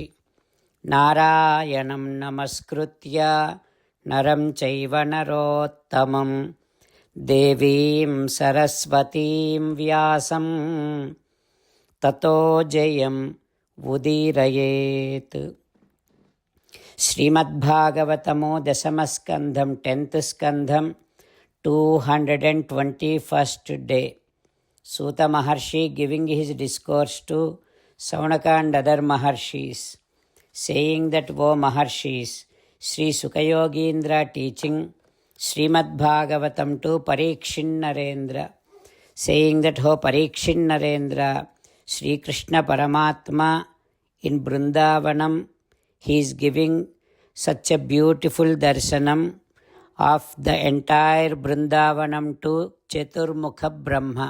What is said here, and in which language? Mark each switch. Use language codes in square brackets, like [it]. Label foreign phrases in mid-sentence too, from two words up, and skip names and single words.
[sa] नारायणं नमस्कृत्य नरं चैव नरोत्तमं देवीं सरस्वतीं व्यासं ततो जयम् उदीरयेत्. [en] Srimad Bhagavatamo Dasamaskandham 10th Skandham 221st day. Suta Maharshi giving his discourse to Saunaka and other Maharshis, saying that, O Maharshis, Sri Sukayogindra teaching Srimad Bhagavatam to Parikshin Narendra, saying that, O Parikshin Narendra, Sri Krishna Paramatma in Brindavanam, he is giving such a beautiful darshanam of the entire Brindavanam to Chaturmukha Brahma.